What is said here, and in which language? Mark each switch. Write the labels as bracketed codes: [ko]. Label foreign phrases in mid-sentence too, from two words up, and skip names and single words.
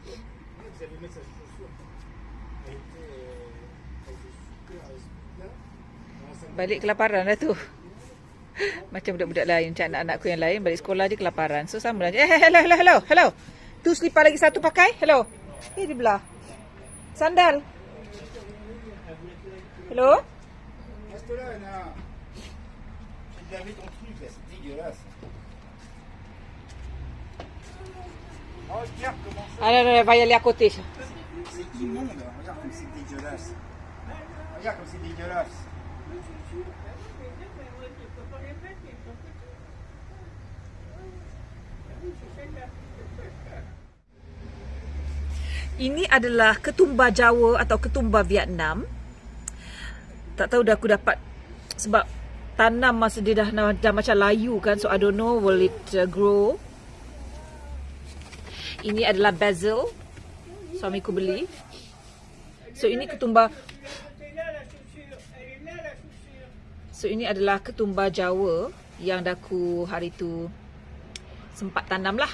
[ms] Balik kelaparan lah tu. Macam budak-budak lain, macam anak-anakku yang lain balik sekolah je kelaparan. So sama lah. Hello. Tu selipar lagi satu pakai. Hello. Di belah. Sandal. Hello. [fr] Reste là, Anna. J'ai lavé ton truc là, c'est dégueulasse. Oh, regarde comment ça. Allez, va y aller à côté. C'est immonde. Regarde comme c'est dégueulasse. Regarde comme c'est dégueulasse. [ms] Ini adalah ketumbar Jawa atau ketumbar Vietnam. Tak tahu dah aku dapat sebab tanam masa dia dah macam layu kan, [en] so I don't know will it grow. [ms] Ini adalah basil, suamiku beli. So ini ketumbar. So ini adalah ketumbar Jawa yang dah aku hari tu sempat tanam lah.